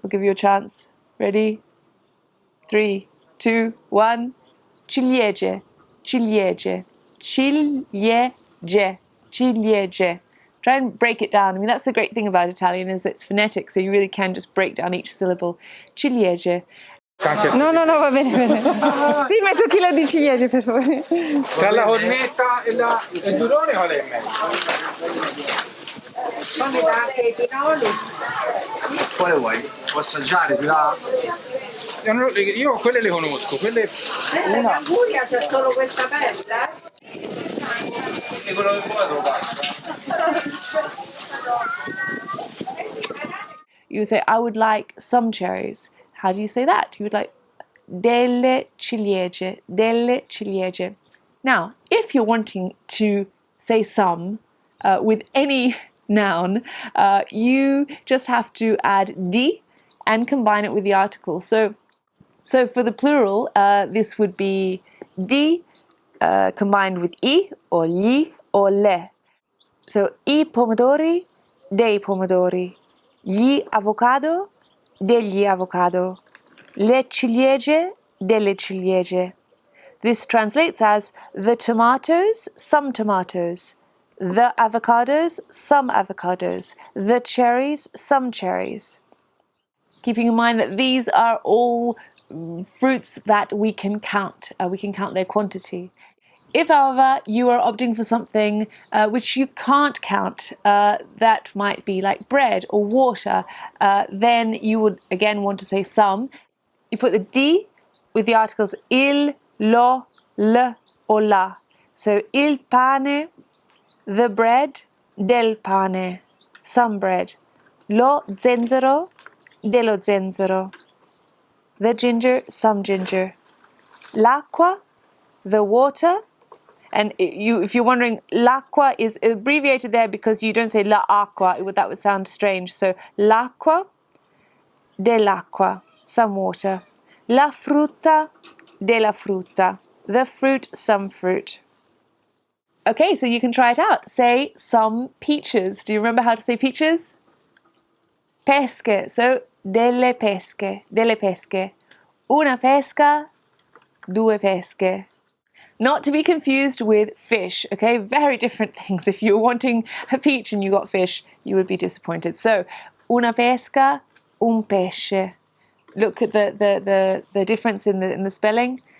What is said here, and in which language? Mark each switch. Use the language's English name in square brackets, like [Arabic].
[English] I'll give you a chance. Ready? 3, 2, 1. Ciliegie. Ciliegie. [Italian] Ciliegie. Ciliegie. [English] Try and break it down. I mean, that's the great thing about Italian is it's phonetic, so you really can just break down each syllable. [Italian] Ciliegie. No, va bene, bene. Sì, mezzo chilo di ciliegie, per favore. Tra la cornetta e il durone qual è il meglio? Fammi dare anche i pinoli. Quale vuoi? Può assaggiare, ti va? Io quelle le conosco, quelle... La Liguria c'è solo questa bella? E quello che vuoi lo passo. [English] You say, I would like some cherries. How do you say that? You would like [Italian] delle ciliegie, delle ciliegie. [English] Now, if you're wanting to say some with any noun, you just have to add di and combine it with the article. So for the plural, this would be di combined with I or gli or le. [Italian] So I pomodori, dei pomodori, gli avocado, degli avocado, le ciliegie, delle ciliegie. [English] This translates as the tomatoes, some tomatoes, the avocados, some avocados, the cherries, some cherries. Keeping in mind that these are all fruits that we can count their quantity. If, however, you are opting for something which you can't count, that might be like bread or water, then you would again want to say some. You put the di with the articles il, lo, l, or la. So [Italian] il pane, [English] the bread, [Italian] del pane, [English] some bread. [Italian] Lo zenzero, dello zenzero. [English] The ginger, some ginger. L'acqua, the water. And if you're wondering, l'acqua is abbreviated there because you don't say la acqua, that would sound strange. So [Italian] l'acqua, dell'acqua, [English] some water. [Italian] La frutta, della frutta, [English] the fruit, some fruit. Okay, so you can try it out. Say some peaches. Do you remember how to say peaches? [Italian] Pesche, so delle pesche, delle pesche. Una pesca, due pesche. [English] Not to be confused with fish, okay? Very different things. If you were wanting a peach and you got fish, you would be disappointed. So, [Italian] una pesca, un pesce. [English] Look at the difference in the spelling.